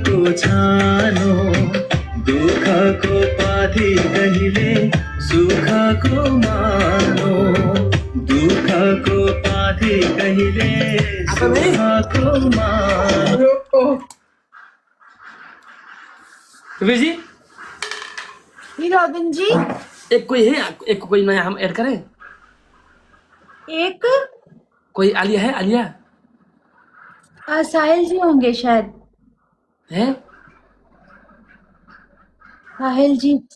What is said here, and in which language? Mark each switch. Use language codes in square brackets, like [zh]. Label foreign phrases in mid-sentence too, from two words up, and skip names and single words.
[ne] छानो दुःखको पाथी कहिले सुखको मानो दुःखको पाथी कहिले सुखको मानो [hi] रुबी जी जी रॉबिन जी, एक कोई है, एक कोई नया हम ऐड करें? एक कोई आलिया है? आलिया साहिल जी होंगे शायद। है? साहिल जी एक